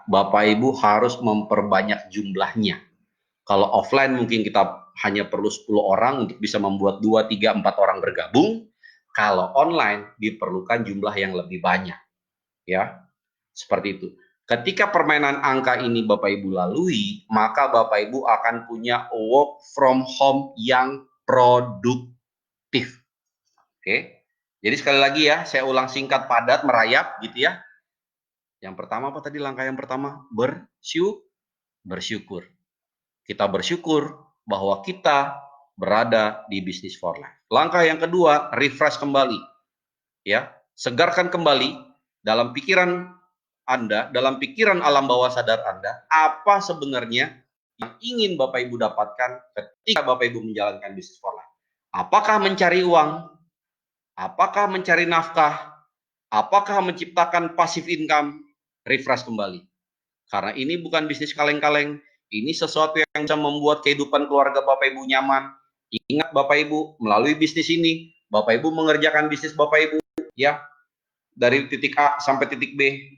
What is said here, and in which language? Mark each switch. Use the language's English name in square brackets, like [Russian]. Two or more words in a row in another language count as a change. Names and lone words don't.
[Indonesian] Bapak Ibu harus memperbanyak jumlahnya. Kalau offline mungkin kita hanya perlu 10 orang untuk bisa membuat 2, 3, 4 orang bergabung. Kalau online diperlukan jumlah yang lebih banyak. Ya, seperti itu. Ketika permainan angka ini Bapak Ibu lalui, maka Bapak Ibu akan punya [English] work from home [Indonesian] yang produktif. Oke. Jadi sekali lagi ya, saya ulang singkat, padat, merayap gitu ya. Yang pertama apa tadi langkah yang pertama? Bersyukur. Kita bersyukur bahwa kita berada di bisnis [English] for life. [Indonesian] Langkah yang kedua, refresh kembali. Ya, segarkan kembali dalam pikiran Anda, dalam pikiran alam bawah sadar Anda, apa sebenarnya yang ingin Bapak Ibu dapatkan ketika Bapak Ibu menjalankan bisnis [English] for life. [Indonesian] Apakah mencari uang? Apakah mencari nafkah? Apakah menciptakan [English] passive income? [Indonesian] Refresh kembali. Karena ini bukan bisnis kaleng-kaleng, ini sesuatu yang bisa membuat kehidupan keluarga Bapak Ibu nyaman. Ingat Bapak Ibu, melalui bisnis ini, Bapak Ibu mengerjakan bisnis Bapak Ibu, ya, dari titik A sampai titik B.